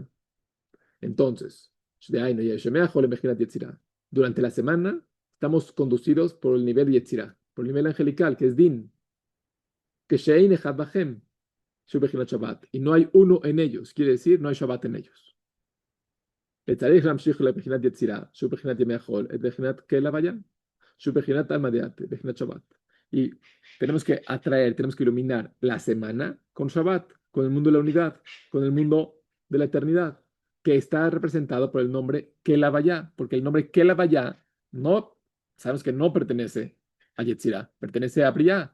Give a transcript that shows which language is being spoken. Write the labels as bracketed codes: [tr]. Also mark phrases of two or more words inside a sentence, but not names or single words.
[es] Entonces, durante la semana estamos conducidos por el nivel Yetzirah, por el nivel angelical, que es Din, que [he] שאין אחד בהם, [es] Shabbat, y no hay uno en ellos, quiere decir no hay Shabbat en ellos. [he] וצריך להמשיך לבחינת יצירה, שהוא בחינת ימי החול, את בחינת כל הוויה, שהוא בחינת עלמא דעת, בחינת שבת. [es] Y tenemos que atraer, tenemos que iluminar la semana con Shabbat, con el mundo de la unidad, con el mundo de la eternidad, que está representado por el nombre Kelavaya, porque el nombre Kelavaya no, sabemos que no pertenece a Yetzirah, pertenece a Briah.